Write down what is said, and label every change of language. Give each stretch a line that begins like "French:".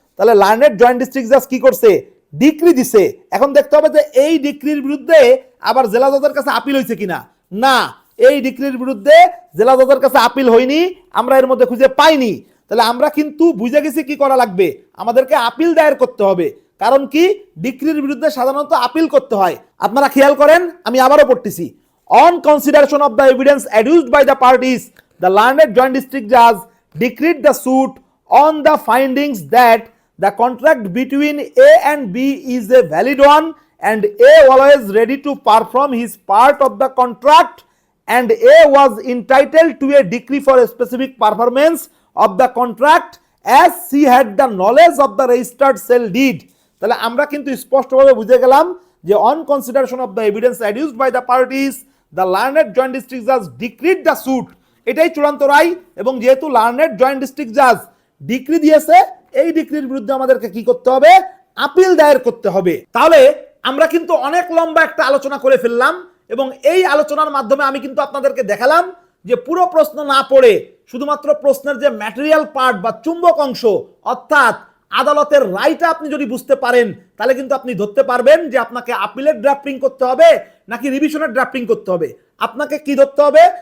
Bangla: তাহলে learned joint district জাজ কি করছে? ডিক্রি দিছে। এখন দেখতে হবে যে এই ডিক্রির বিরুদ্ধে আবার জেলা জজের কাছে আপিল হয়েছে কিনা। না, এই ডিক্রির বিরুদ্ধে জেলা জজের কাছে আপিল হয়নি, আমরা এর মধ্যে খুঁজে পাইনি। তাহলে আমরা কিন্তু বুঝে গেছি কি করা লাগবে, আমাদেরকে আপিল দায়ের করতে হবে। কারণ কি? ডিক্রির বিরুদ্ধে সাধারণত আপিল করতে হয়। আপনারা খেয়াল করেন, আমি আবারও পড়তেছি।
English: On consideration of the evidence অ্যাডিউসড by the parties, the learned joint district Jaaz ডিক্রিড the suit on the findings that the contract between A and B is a valid one and A always ready to perform his part of the contract and A was entitled to a decree for a specific performance of the contract as she had the knowledge of the registered sale deed.
Bangla: তাহলে আমরা কিন্তু স্পষ্টভাবে বুঝে গেলাম যে
English: On consideration of the evidence অ্যাডিউসড by the parties, the learned joint district Jaaz ডিক্রিড the suit.
Bangla: এটাই চূড়ান্ত রায়, এবং যেহেতু লার্নেড জয়েন্ট ডিস্ট্রিক্ট জাজ ডিক্রি দিয়েছে, এই ডিক্রির বিরুদ্ধে আমাদেরকে কি করতে হবে? আপিল দায়ের করতে হবে। তাহলে আমরা কিন্তু অনেক লম্বা একটা আলোচনা করে ফেললাম, এবং এই আলোচনার মাধ্যমে আমি কিন্তু আপনাদেরকে দেখালাম যে পুরো প্রশ্ন না পড়ে শুধুমাত্র প্রশ্নের যে ম্যাটেরিয়াল পার্ট বা চুম্বক অংশ, অর্থাৎ আদালতের রায়টা আপনি যদি বুঝতে পারেন, তাহলে কিন্তু আপনি ধরতে পারবেন যে আপনাকে আপিলের ড্রাফটিং করতে হবে নাকি রিভিশনের ড্রাফটিং করতে হবে। আপনাকে কি ধরতে হবে?